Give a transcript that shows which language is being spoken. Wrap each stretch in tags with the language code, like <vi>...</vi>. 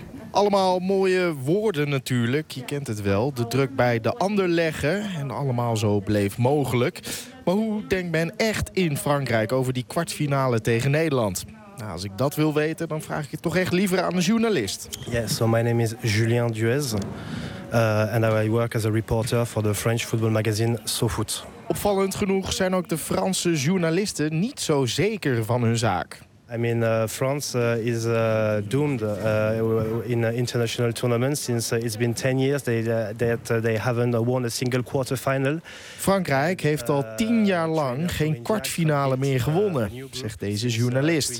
<nl>Allemaal mooie woorden natuurlijk. Je kent het wel. De druk bij de ander leggen. En allemaal zo bleef mogelijk. Maar hoe denkt men echt in Frankrijk over die kwartfinale tegen Nederland? Nou, als ik dat wil weten, dan vraag ik het toch echt liever aan een journalist.</nl> <en>Yes, so my name is Julien Duez. And I work as a reporter for the French football magazine SoFoot.</en> <nl>Opvallend genoeg zijn ook de Franse journalisten niet zo zeker van hun zaak.</nl> <en>I mean, France is doomed in international tournaments since it's been 10 years that they haven't won a single quarterfinal.</en> <nl>Frankrijk heeft al 10 jaar lang geen kwartfinale meer gewonnen, zegt deze journalist.</nl>